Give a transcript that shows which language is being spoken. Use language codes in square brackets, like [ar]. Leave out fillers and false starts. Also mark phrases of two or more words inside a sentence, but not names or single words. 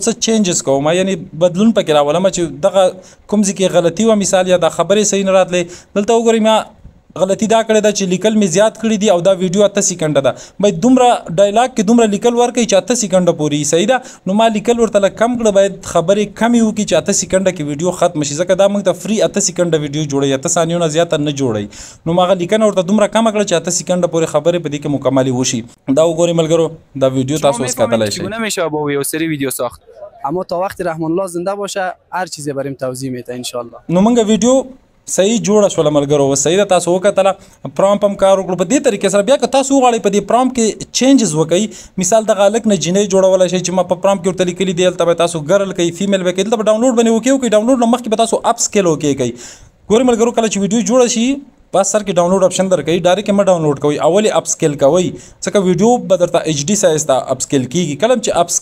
[ps] څه چینجز کوم یعنې بدلون پکې راولم چې دغه کوم ځای کې غلطي وه مثال یا دا خبرې صحیح نه راتلې دلته وګورئ ما غلطي دا کړې ده چې لیکل مې زیات کړي دي او دا ویډیو 8 سیکنډه ده باید دومره ډایلاګ کې دومره لیکل ورکړئ چې 8 سیکنډه پورې صحیح ده نو ما لیکل ورته لږ کم کړه باید خبرې کمې وکړي چې 8 سیکنډه کې ویډیو ختم شي ځکه دا موږ ته فري 8 سیکنډه ویډیو جوړوي 8 ثانیو نه زیاته نه جوړوي نو ما هغه لیکنه ورته دومره کمه کړه چې 8 سیکنډه پورې خبرې په دې کې مکملې وشي دا وګورئ ملګرو دا ویډیو تاسو اوس کتلی شئ [fa] چگونه میشه با یو سری ویدیو ساخت اما تا وقتی رحمان الله زنده باشه هر چیزی بریم توضیح میده [ar] ان شاء الله [ps] نو موږ ویډیو صحیح جوړه شوله ملګرو صحیح ده تاسو وکتله پرامپټ هم کار وکړو په دې طریقې سره بیا که تاسو وغواړئ په دې پرامپټ کې چینجز وکړئ مثال دغه هلک نه جینۍ جوړولی شئ چې ما په پرامپټ کې ورته لیکلي دي هلته به تاسو ګرل کوئ فیمیل به کوئ دلته به ډاونلوډ باندې اوکې وکړئ ډاونلوډ نه مخکې به تاسو [en] up scale okay [ps] کوئ ګورئ ملګرو کله چې ویډیو جوړه شي بس سر کې [en] download option [ps] درکوي ډایرکټ یې مه ډاونلوډ کوئ اول یې [en] up scale [ps] کوئ ځکه ویډیو به درته [en] HD size [ps] ته [en] up scale [ps] کېږي کله چې اپ